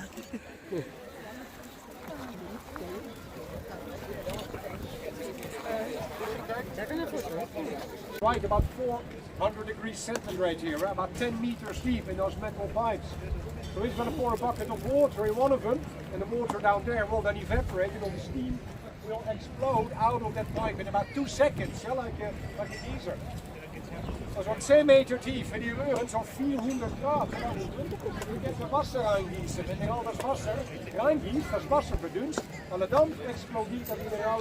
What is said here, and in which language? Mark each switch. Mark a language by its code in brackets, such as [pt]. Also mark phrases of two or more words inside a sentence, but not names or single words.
[en] Right, about 400 degrees centigrade here, right? About 10 meters deep in those metal pipes. So he's going to pour a bucket of water in one of them, and the water down there will then evaporate, and all the steam will explode out of that pipe in about 2 seconds, yeah, like a geyser. [nl] Dat wordt 10 meter tief en die reuren zo'n 400 graden. [de] Je kunt er Wasser reingießen. Wenn ihr all das Wasser reingießt, das Wasser verdunst, und dann explodiert das wieder raus.